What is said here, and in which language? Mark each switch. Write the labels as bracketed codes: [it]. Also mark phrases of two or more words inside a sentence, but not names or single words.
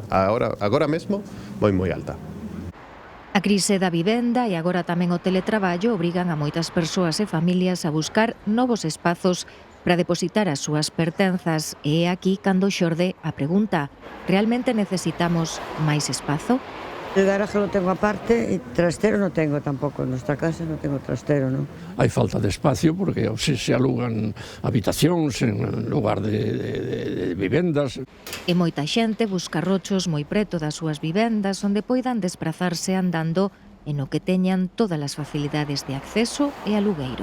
[gl] Agora mesmo, moi alta. A crise da vivenda e agora tamén o teletraballo obrigan a moitas persoas e familias a buscar novos espazos para depositar as súas pertenzas. E é aquí cando xorde a pregunta: realmente necesitamos máis espazo? [es] El garaje lo tengo aparte y trastero no tengo tampoco. En nuestra casa no tengo trastero, ¿no? [gl] Hai falta de espacio porque se alugan habitacións en lugar de vivendas. E moita xente busca rochos moi preto das súas vivendas onde poidan desprazarse andando e no que teñan todas as facilidades de acceso e alugueiro.